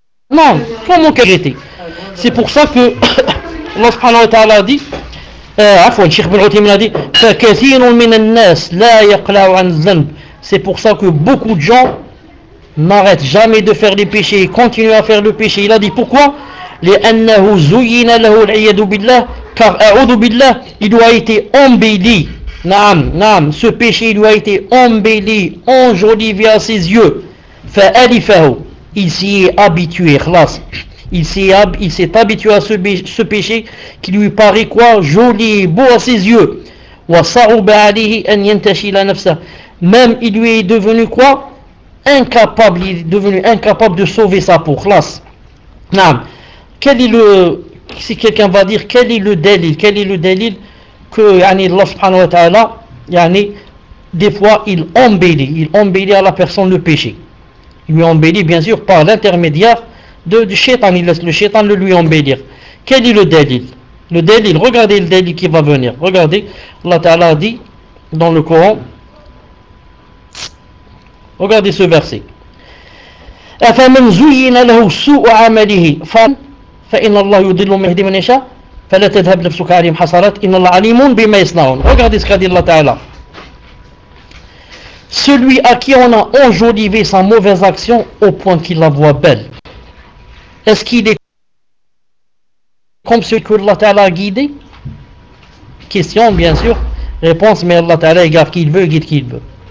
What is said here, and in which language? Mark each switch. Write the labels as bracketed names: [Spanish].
[French] Non, comment regretter? C'est pour ça que Allah subhanahu wa ta'ala dit afwan Cheikh Ibn Uthaymin a dit [Arabic] fa kathirun min an-nas la yaqla'u 'an dhanb. [French] C'est pour ça que beaucoup de gens n'arrêtent jamais de faire des péchés et continuent à faire le péché. Il a dit pourquoi? [Arabic] لأنه زين له العياذ بالله [French] car [Arabic] أعوذ بالله [French] il lui a été embelli. Naam, naam, ce péché lui a été embelli, enjolivé à ses yeux. [Arabic] فألفه [French] il s'y est habitué, خلاص. Il s'est habitué à ce péché qui lui paraît quoi? Joli, beau à ses yeux. [Arabic] وصعب عليه أن ينتشل نفسه. [French] Même il lui est devenu quoi? Incapable, il est devenu incapable de sauver sa peau, خلاص. Naam. Quel est le, si quelqu'un va dire, quel est le délil que yani, Allah subhanahu wa ta'ala, yani, des fois, il embellit à la personne le péché. Il lui embellit, bien sûr, par l'intermédiaire du shaitan, il laisse le shaitan le lui embellir. Quel est le délil? Le délil, regardez le délil qui va venir. Regardez, Allah ta'ala dit dans le Coran, regardez ce verset. [Arabic] أَفَمَنْ زُيِّنَ لَهُ سُوءُ عَمَلِهِ فإن الله يضل من يهدي من يشاء فلا تذهب نفسك عليهم حسرات إن الله عليم بما يصنعون. [French] Regardez ce qu'a dit Allah Ta'ala. Celui à qui on a enjolivé sa mauvaise action au point qu'il la voit belle, est-ce qu'il est comme ce que Allah Ta'ala a guidé? Question, bien sûr. Réponse, mais Allah Ta'ala égare qui il veut, guide qui il veut.